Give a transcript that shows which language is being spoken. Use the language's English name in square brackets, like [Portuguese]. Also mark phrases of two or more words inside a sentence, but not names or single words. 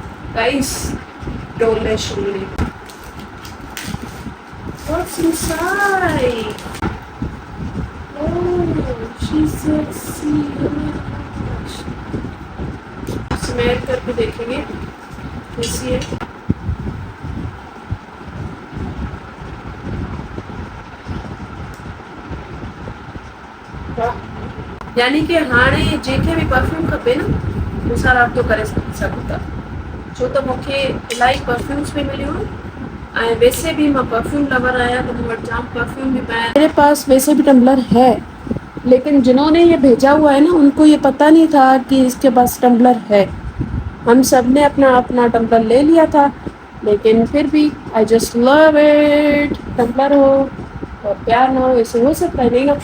[English] Guys, don't let Shuri. What's inside? Oh, she's sexy. Oh my gosh. [Hindi] स्मेल करके देखेंगे कैसी है। [Sindhi] यानी कि हाणे जेके भी परफ्यूम खपे न मूंसां राब्तो करे सघो था, छो त मूंखे इलाही परफ्यूम्स भी मिलियूं ऐं वैसे भी मां [English] perfume lover [Sindhi] आहियां त मूं वटि जाम परफ्यूम भी पाया। [Hindi] मेरे पास वैसे भी टम्बलर है, लेकिन जिन्होंने ये भेजा हुआ है ना उनको ये पता नहीं था कि इसके पास टम्बलर है। हम सब ने अपना अपना टम्बलर ले लिया था, लेकिन फिर भी [English] I just love it. [Hindi] टम्बलर हो और प्यार ना हो ऐसे हो सकता है नहीं ना।